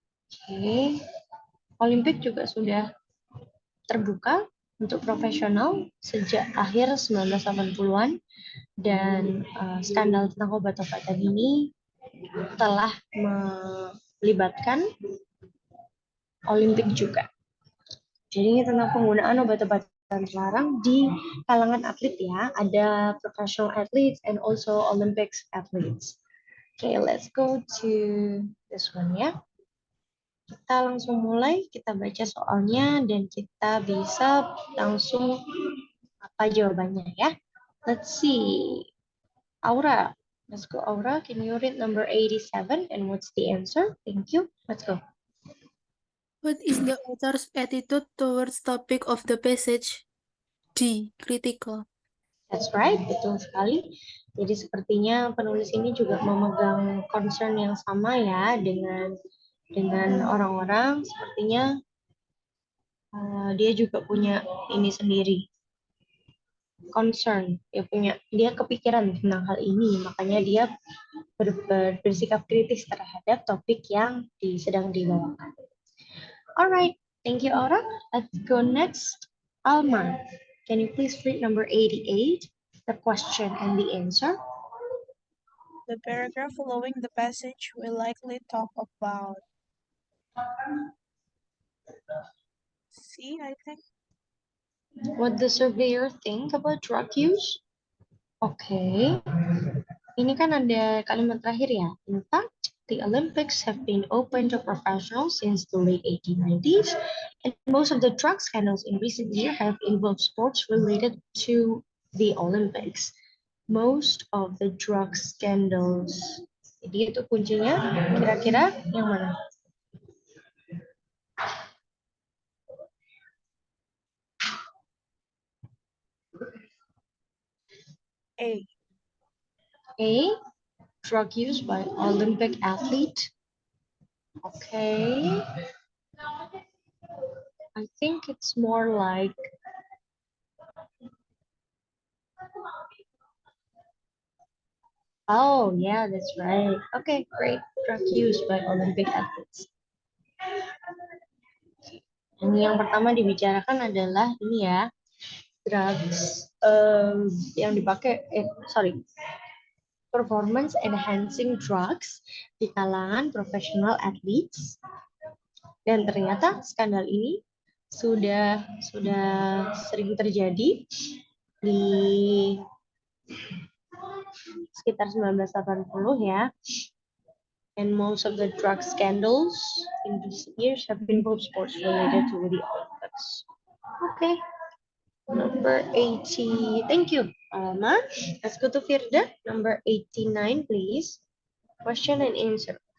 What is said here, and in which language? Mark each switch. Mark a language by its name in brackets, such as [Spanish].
[Indonesian] Oke. Olimpik juga sudah terbuka untuk profesional sejak akhir 1980-an, dan skandal tentang obat-obatan ini telah melibatkan Olimpik juga. Jadi ini tentang penggunaan obat-obatan terlarang di kalangan atlet ya. Ada [English] professional athletes and also Olympics athletes. Okay, let's go to this one [Indonesian] ya. Kita langsung mulai, kita baca soalnya dan kita bisa langsung apa jawabannya ya. [English] Let's see. Aura. Let's go, Aura. Can you read number 87 and what's the answer? Thank you. Let's go. What is the author's attitude towards topic of the passage? D. Critical. That's right, [Indonesian] betul sekali. Jadi sepertinya penulis ini juga memegang concern yang sama ya dengan orang-orang. Sepertinya dia juga punya ini sendiri, concern. Dia kepikiran tentang hal ini, makanya dia bersikap kritis terhadap topik yang sedang dibawakan. [English] Alright, thank you Aura. Let's go next. Alma, can you please read number 88, the question and the answer? The paragraph following the passage will likely talk about C, I think. What the surveyor think about drug use? Okay. [Indonesian] Ini kan ada kalimat terakhir ya. [English] In fact, the Olympics have been open to professionals since the late 1890s, and most of the drug scandals in recent years have involved sports related to the Olympics. Most of the drug scandals. [Indonesian] Jadi itu kuncinya, kira-kira yang mana? [English] A. A, drug use by Olympic athlete. Okay. I think it's more like oh, yeah, that's right. Okay, great. Drug use by Olympic athletes. [Indonesian] Ini yang pertama dibicarakan adalah ini ya, drugs yang dipakai, [English] performance enhancing drugs [Indonesian] di kalangan [English] professional athletes. [Indonesian] Dan ternyata skandal ini sudah sering terjadi di sekitar 1980 ya. [English] And most of the drug scandals in recent years have involved sports related to the Olympics. Okay. Number 80. Thank you, Alma. Let's go to Firda. Number 89, please. Question and answer.